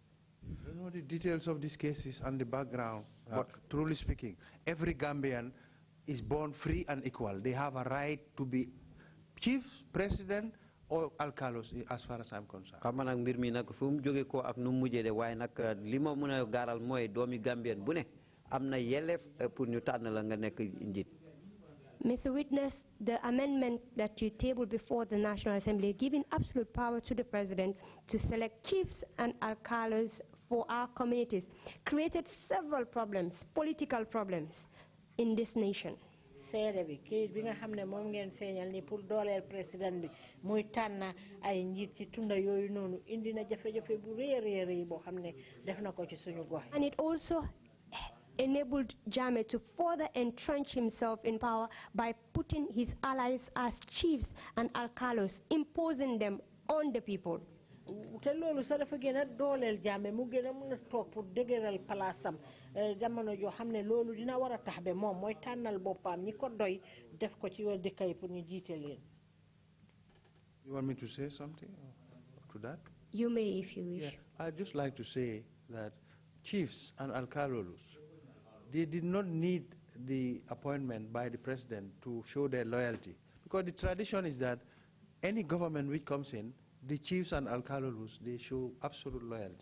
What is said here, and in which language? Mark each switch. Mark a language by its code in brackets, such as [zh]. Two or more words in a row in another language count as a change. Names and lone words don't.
[en] know the details of these cases and the background, but truly speaking, every Gambian is born free and equal. They have a right to be chief, president, or alcalos, as far as I'm concerned. [wo] xam nag mbir mi nag fu mu jóge ko ak nu mu mujjee de waaye nag li ma mën a gaaral mooy doomi Gambien bu ne am na yelleef pour ñu tànn la nga nekk njiit. [en] Mr. Witness, the amendment that you tabled before the National Assembly, giving absolute power to the president to select chiefs and alcalos for our communities, created several problems, political problems, in this nation. [wo] seede bi kayit bi nga xam ne moom ngeen feeñal ni pour dooleel président bi muy tànn ay njiit ci tunda yooyu noonu indi na jafe-jafe bu rëy boo xam ne def na ko ci suñu gox. [en] And it also enabled Jammeh to further entrench himself in power by putting his allies as chiefs and alcalos, imposing them on the people. [wo] te loolu sax dafa gën a dooleel Jammeh mu gën a mën a toog pour dëgëral palaasam jamono joo xam ne loolu dina war a tax ba moom mooy tànnal boppam ñi ko doy def ko ci dëkk yi pour ñu jiite leen. [en] You want me to say something to that? You may if you wish. Yeah, I'd just like to say that chiefs and alcalos, they did not need the appointment by the president to show their loyalty, because the tradition is that any government which comes in, the chiefs and alcalos, they show absolute loyalty.